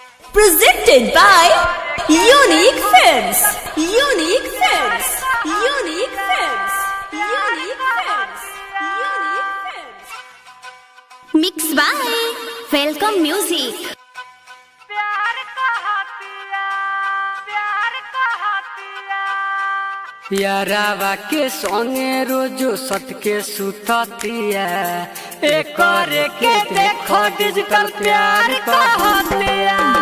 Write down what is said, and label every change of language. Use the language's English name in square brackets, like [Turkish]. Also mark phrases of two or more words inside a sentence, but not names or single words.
[English] Presented by Unique Films. Unique Films. Unique Films. Unique Films. Unique Films. Mixed by Welcome Music. [Bhojpuri] प्यारावा के संगे रोजो सट के सुततिया एक के देखो डिजिटल प्यार कहतिया।